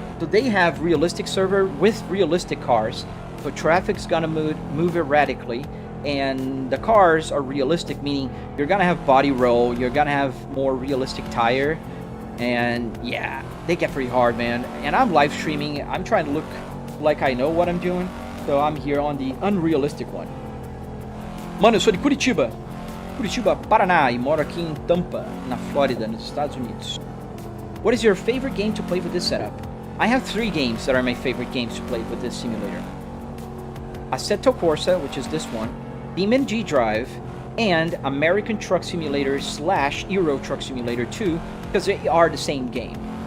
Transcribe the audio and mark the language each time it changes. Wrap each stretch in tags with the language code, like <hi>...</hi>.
<en>So they have realistic server with realistic cars. So traffic's gonna move erratically, and the cars are realistic, meaning you're gonna have body roll, you're gonna have more realistic tire, and yeah, they get pretty hard, man. And I'm live streaming, I'm trying to look like I know what I'm doing, so I'm here on the unrealistic one.</en> <pt>Mano, eu sou de Curitiba, Paraná, e moro aqui em Tampa, na Flórida, nos Estados Unidos.</pt> <en>What is your favorite game to play with this setup? I have 3 games that are my favorite games to play with this simulator. Assetto Corsa, which is this one, Demon G Drive, and American Truck Simulator / Euro Truck Simulator 2, because they are the same game.</en>